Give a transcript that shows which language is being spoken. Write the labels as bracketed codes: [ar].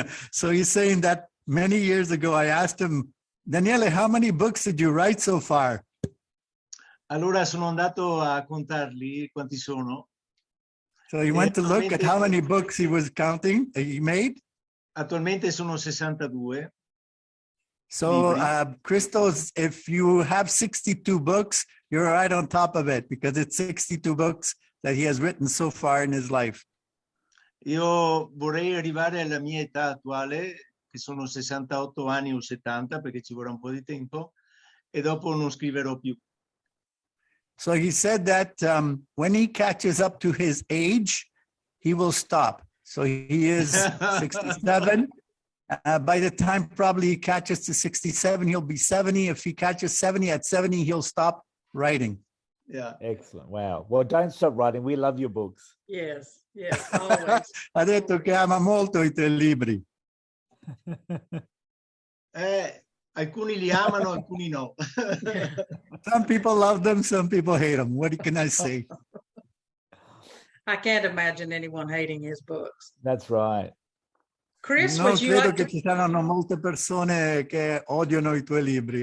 [en] So he's saying that many years ago I asked him, Daniele, how many books did you write so far? [it] Allora sono andato a contarli quanti sono. [en] So he went to look at how many books he was counting, he made. [it] Attualmente sono 62. [en] So, Christos, if you have 62 books, you're right on top of it, because it's 62 books that he has written so far in his life. [it] Io vorrei arrivare alla mia età attuale, che sono 68 anni o 70, perché ci vorrà un po' di tempo, e dopo non scriverò più. [en] So he said that when he catches up to his age, he will stop. So he is 67. By the time probably he catches to 67, he'll be 70. If he catches 70, at 70, he'll stop writing. Yeah. Excellent. Wow. Well, don't stop writing. We love your books. Yes, yes, always. [it] Ha detto che ama molto i tuoi libri. Alcuni li amano, alcuni no. [en] Some people love them, some people hate them. What can I say? I can't imagine anyone hating his books. That's right. Chris, [it] Non [en] would you [it] credo [en] like [it] che [en] to? [it] ci saranno molte persone che odiano i tuoi libri.